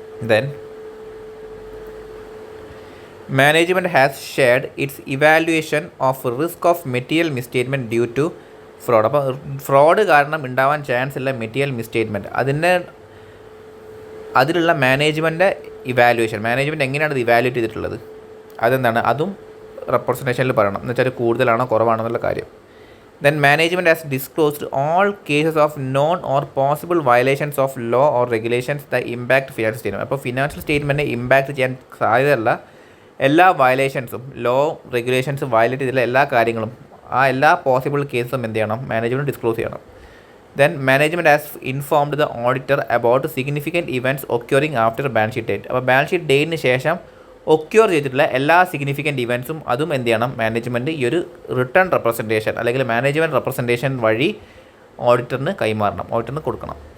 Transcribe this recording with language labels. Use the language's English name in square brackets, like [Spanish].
[English] Then management has shared its evaluation of risk of material misstatement due to fraud. [Malayalam] അപ്പോൾ fraud കാരണം ഉണ്ടാവാൻ chance ഉള്ള material മിസ്റ്റേറ്റ്മെൻറ്റ് അതിലുള്ള management evaluation, management എങ്ങനെയാണ് ഇത് ഇവാലുവേറ്റ് ചെയ്തിട്ടുള്ളത് അതെന്താണ്, അതും റെപ്രസെൻറ്റേഷനിൽ പറയണം. എന്ന് വെച്ചാൽ കൂടുതലാണോ കുറവാണോ എന്നുള്ള കാര്യം. [English] Then management has disclosed all cases of known or possible violations of law or regulations that impact financial statement. [Malayalam] അപ്പോൾ ഫിനാൻഷ്യൽ സ്റ്റേറ്റ്മെൻറ്റിനെ ഇമ്പാക്റ്റ് ചെയ്യാൻ സാധ്യതയുള്ള എല്ലാ വയലേഷൻസും, ലോ റെഗുലേഷൻസ് വയലേറ്റ് ചെയ്തിട്ടുള്ള എല്ലാ കാര്യങ്ങളും, ആ എല്ലാ പോസിബിൾ കേസും എന്ത് ചെയ്യണം, മാനേജ്മെൻറ്റ് ഡിസ്ക്ലോസ് ചെയ്യണം. [English] Then management has informed the auditor about significant events occurring after balance sheet date. [Malayalam] അപ്പോൾ ബാലൻസ് ഷീറ്റ് ഡേറ്റിന് ശേഷം ഒക്യൂർ ചെയ്തിട്ടുള്ള എല്ലാ സിഗ്നിഫിക്കൻറ്റ് ഇവൻസും അതും എന്ത് ചെയ്യണം, മാനേജ്മെൻറ്റ് ഈ ഒരു റിട്ടേൺ റെപ്രസെൻറ്റേഷൻ അല്ലെങ്കിൽ മാനേജ്മെൻറ്റ് റെപ്രസെൻറ്റേഷൻ വഴി ഓഡിറ്ററിന് കൈമാറണം, ഓഡിറ്ററിന് കൊടുക്കണം.